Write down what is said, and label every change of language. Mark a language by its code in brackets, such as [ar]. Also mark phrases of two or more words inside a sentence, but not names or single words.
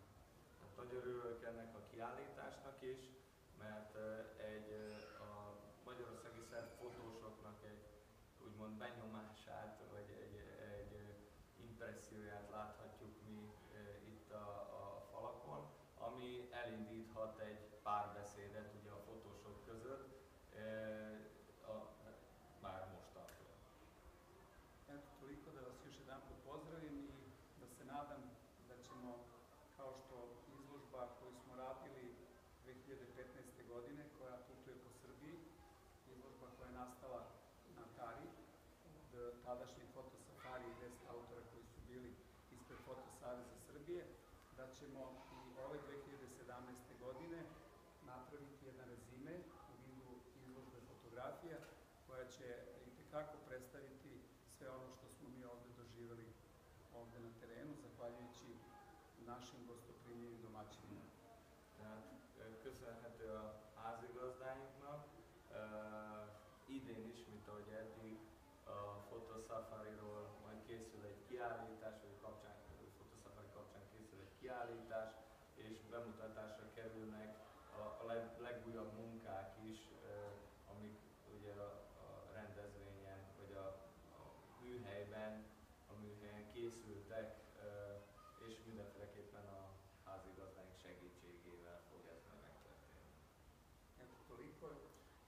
[hu] Nagyon örülök ennek a kiállításnak is, mert a úgymond benyomását, vagy egy impresszióját láthatjuk mi itt a falakon, ami elindíthat egy párbeszédet ugye a fotósok között, már mostantól. [sr] Eto, toliko da vas još jedan put pozdravim i da se nadam da ćemo, kao što izložba koju smo radili 2015. godine, koja putuje po Srbiji, izložba koja je nastala na Tari, od tadašnjeg fotosafari i 10 autora koji su bili ispred Fotosaveza Srbije, da ćemo i ove 2017. godine napraviti jedan rezime u vidu izložbe fotografija koja će itekako predstaviti sve ono što smo mi ovde doživjeli ovde na terenu, zahvaljujući našim gostoprimljenim domaćinima. [hu] Tehát köszönhető a házigazdáinknak. Idén is, mint ahogy eddig, a fotosafariról majd készül egy kiállítás, vagy fotosafari kapcsán készül egy kiállítás, és bemutatásra kerülnek a legújabb munkák is, amik ugye a rendezvényen, vagy a műhelyen készültek, és mindenféleképpen a házigazdáink segítségével fog ez megtörténni. [sr] Eto, toliko.